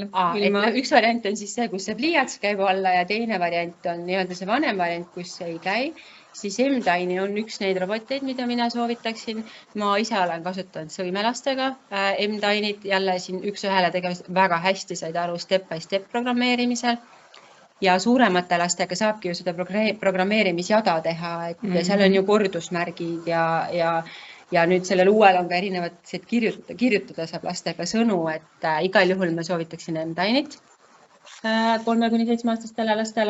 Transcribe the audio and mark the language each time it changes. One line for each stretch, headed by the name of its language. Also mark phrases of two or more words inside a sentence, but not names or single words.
Estonian: ilma. Üks variant on siis see, kus see pliiats käib alla ja teine variant on nii-öelda see vanem variant, kus see ei käi. Siis M-Tiny on üks neid roboteid, mida mina soovitaksin. Ma ise olen kasutanud sõimelastega M-Tinyt, jälle siin üks-ühele tegevust väga hästi said aru
English: step by step
Estonian: programmeerimisel. Ja suuremate lastega saabki ju seda programmeerimisjada teha, et seal on ju kordusmärgid ja nüüd sellel uuel on ka erinevad kirjutada saab lastega sõnu, et igal juhul me soovitaksin M-Tinyt 3–7-aastastele lastele.